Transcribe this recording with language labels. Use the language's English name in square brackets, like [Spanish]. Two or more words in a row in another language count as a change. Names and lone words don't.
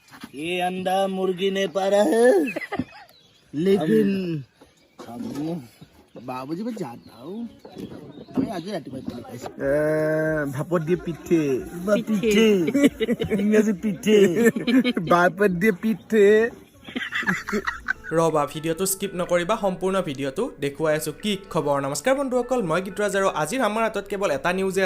[Hindi] ये अंडा मुर्गी ने पारा है लेकिन बाबूजी मैं जानता हूँ [Assamese] আমি আজি ৰাতিপুৱা পাইছো ভাপত দিয়ে পিঠে পিঠে ইংৰাজী পিঠে ভাপত দিয়ে পিঠে ৰবা ভিডিঅ'টো স্কিপ নকৰিবা সম্পূৰ্ণ ভিডিঅ'টো দেখুৱাই আছো কি খবৰ নমস্কাৰ বন্ধুসকল মই গীতৰাজ আৰু আজিৰ আমাৰ হাতত কেৱল এটা নিউজে